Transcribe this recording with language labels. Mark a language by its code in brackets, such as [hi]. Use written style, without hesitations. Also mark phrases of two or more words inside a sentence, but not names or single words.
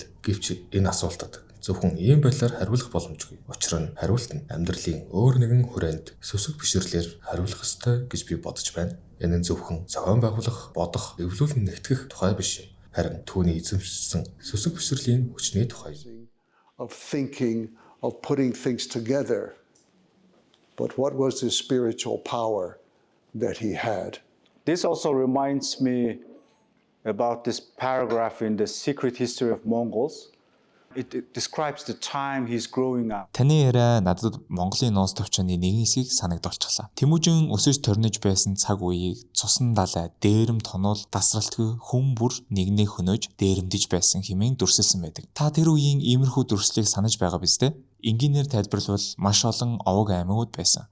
[mn] Гэвч энэ асуултад зөвхөн ийм байдлаар хариулах боломжгүй. Учир нь хариулт нь амьдралын өөр нэгэн хүрээнд сүсэг бишрлэр хариулах ёстой гэж би бодож байна. Энэ нь зөвхөн зохион байгуулах, бодох, эвлүүлэн нэгтгэх тухай биш юм. Харин түүний эзэмшсэн сүсэг бишрлийн хүчний тухай. [en] Of thinking, of putting things together. But what was the spiritual power that he had? This also reminds me about this paragraph in the Secret History of Mongols. It describes the time he's growing up. [mn] Таны яриа надад Монголын нуус төвчний нэгэн хэсгийг санагдуулчихлаа. Тэмүүжин өсөж төрнөж байсан цаг үеийг цусан далай, дээрэм тонол, тасралтгүй хүн бүр нэгнээ хөнөөж дээрэмдэж байсан хэмээн дүрсэлсэн байдаг. Та тэр үеийн иймэрхүү дүрслийг санаж байгаа биз дээ? Энгийнээр тайлбарлавал маш олон овог аймагуд байсан.